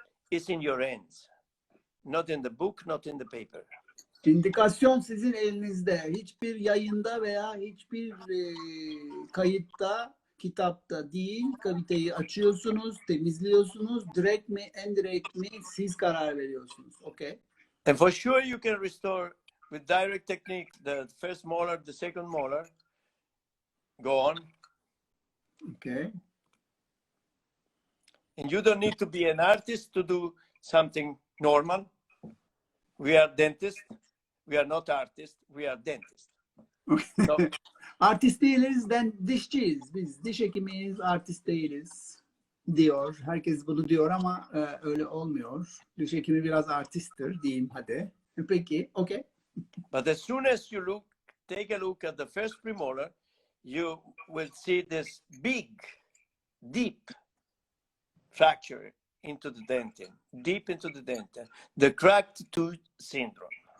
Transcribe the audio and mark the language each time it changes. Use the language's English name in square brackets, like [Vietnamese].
[English] is in your hands, not in the book, not in the paper. [Turkish] İndikasyon sizin elinizde. Hiçbir yayında veya hiçbir kayıtta, kitapta değil. Kaliteyi açıyorsunuz, temizliyorsunuz. Direkt mi, indirect mi siz karar veriyorsunuz. [English] Okay. And for sure you can restore with direct technique the first molar, the second molar. Go on. Okay. And you don't need to be an artist to do something normal. We are dentists. We are not artists. We are dentists. So, [Turkish] Artist değiliz, dişçiyiz. Biz diş hekimiyiz, artist değiliz diyor. Herkes bunu diyor ama öyle olmuyor. Diş hekimi biraz artisttir diyeyim hadi. Peki, okay. [English] but as soon as you take a look at the first premolar, you will see this big, deep fracture into the dentin, deep into the dentin, the cracked tooth syndrome.